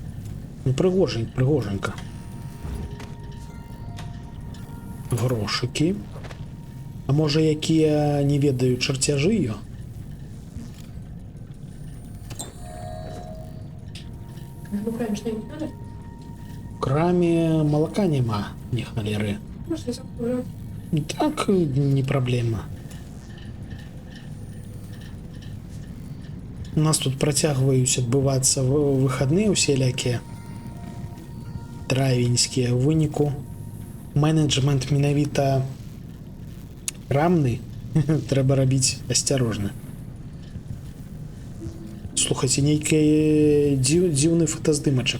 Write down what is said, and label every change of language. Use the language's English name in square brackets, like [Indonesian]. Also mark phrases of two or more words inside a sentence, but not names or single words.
[Belarusian] Ну, прыгоженька. Грошыкі. А можа, якія не ведаю чарцяжы ё? [Russian] Ну, конечно, не надо. [Belarusian] краме молока нема, ні халеры. [Ukrainian] Може, я закурю. [Belarusian] Так, не проблема. У нас тут працягваюць адбывацца выхадныя усялякія травеньскія. У выніку менеджмент менавіта крамны трэба рабіць асцярожна. Слухайце, нейкі дзіўны фотаздымачак.